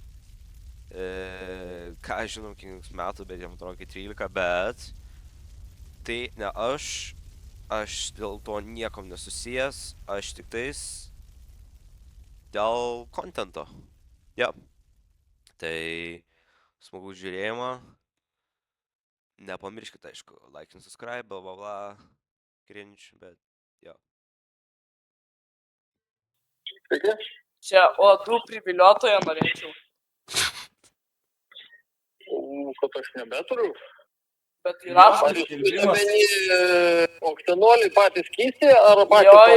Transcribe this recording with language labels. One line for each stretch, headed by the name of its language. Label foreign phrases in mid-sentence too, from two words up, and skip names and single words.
Lithuanian: ką aš žinau, kiek metų, bet jam atrodo, 13, bet tai ne aš dėl to niekom nesusijęs, aš tik tais dėl kontento. Ja. Tai smagu žiūrėjimą. Nepamirškite, aišku,
English: like and subscribe, bla bla bla, cringe,
Lithuanian: bet jo. Sveiki. Čia uodų priviliotojo norėčiau, Kad aš nebeturiu. bet įrašau. Ar jūs turite omeny oktanolį patys keisti ar patys?